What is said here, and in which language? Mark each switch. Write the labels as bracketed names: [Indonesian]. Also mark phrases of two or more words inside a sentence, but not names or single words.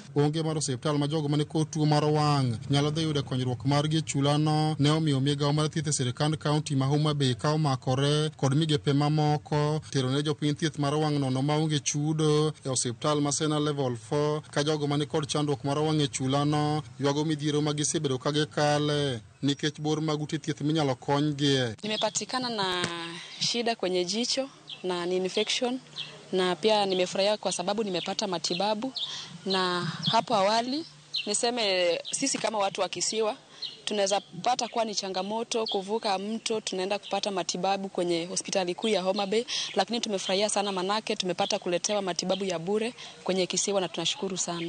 [Luo (Kenya and Tanzania)] Onge mar osiptal ma jogo mane kod tuo mar wang' nyalo dhi yudo konyruok margi e chula no ne omiyo migawo mar thieth e sirkand kaunti ma Homa Bay ka omakore kod migepe mamoko tero ne jopiny thieth mar wang' nono maonge chudo e osiptal ma Sena level 4 ka jogo mane kod chandruok mar wang' e chula no ywago midhiero ma gisebedo ka gikale nikech bor mag ute thieth minyalo konygie. [Swahili] Nimepatikana na shida kwenye jicho na ni infection na pia nimefurahia kwa sababu nimepata matibabu, na hapo awali niseme sisi kama watu wa kisiwa tunaweza pata kuwa ni changamoto kuvuka mto tunaenda kupata matibabu kwenye hospitali kuu ya Homa Bay, lakini tumefurahia sana manake tumepata kuletewa matibabu ya bure kwenye kisiwa na tunashukuru sana.